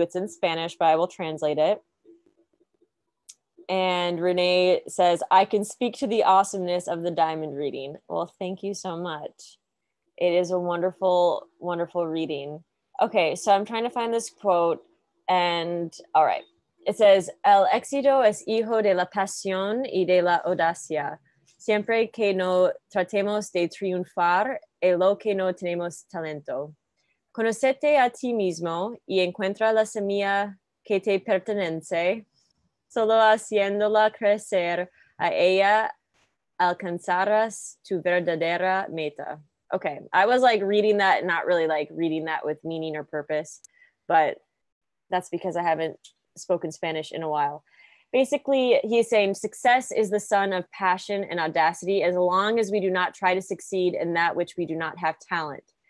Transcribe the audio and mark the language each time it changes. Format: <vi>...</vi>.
<en>It's in Spanish, but I will translate it. And Renee says, I can speak to the awesomeness of the diamond reading. Well, thank you so much. It is a wonderful, wonderful reading. Okay, so I'm trying to find this quote, and all right.</en> <es>It says, El éxito es hijo de la pasión y de la audacia. Siempre que no tratemos de triunfar en lo que no tenemos talento. Conócete a ti mismo y encuentra la semilla que te pertenece. Solo haciéndola crecer a ella alcanzarás tu verdadera meta.</es> <en>Okay, I was like reading that, not really like reading that with meaning or purpose, but that's because I haven't spoken Spanish in a while. Basically, he's saying success is the son of passion and audacity as long as we do not try to succeed in that which we do not have talent.</en>